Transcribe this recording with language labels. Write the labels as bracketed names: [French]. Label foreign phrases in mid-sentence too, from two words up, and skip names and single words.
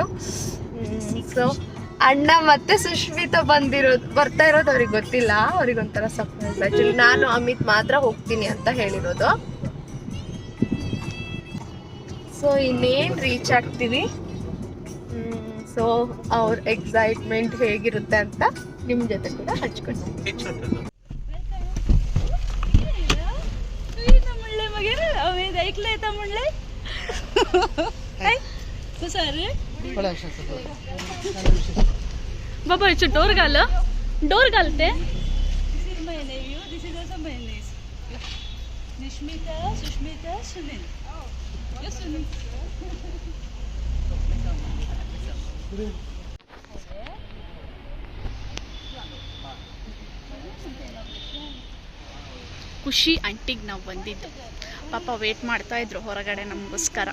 [Kannada] ಸೊ ಅಣ್ಣ ಮತ್ತೆ ಸುಷ್ಮಿತಾ ಬರ್ತಾ ಇರೋದು ಅವ್ರಿಗೆ ಗೊತ್ತಿಲ್ಲ, ಅವ್ರಿಗೊಂಥರ ಸರ್ಪ್ರೈಸ್. ಆ್ಯಕ್ಚುಲಿ ನಾನು ಅಮಿತ್ ಮಾತ್ರ ಹೋಗ್ತೀನಿ ಅಂತ ಹೇಳಿರೋದು. ಸೊ ಇನ್ನೇನು ರೀಚ್ ಆಗ್ತೀವಿ. ಸೊ ಅವ್ರ ಎಕ್ಸೈಟ್ಮೆಂಟ್ ಹೇಗಿರುತ್ತೆ ಅಂತ ನಿಮ್ಮ ಜೊತೆ ಕೂಡ ಹಂಚ್ಕೊಳ್ತೀನಿ. [Marathi] बाबा डोर घालते [Kannada] निष्मिता सुष्मिता सुनील सुनील ಖುಷಿ ಆಂಟಿಗೆ ನಾವು ಬಂದಿದ್ದು. ಪಾಪ ವೇಟ್ ಮಾಡ್ತಾ ಇದ್ರು ಹೊರಗಡೆ ನಮಗೋಸ್ಕರ.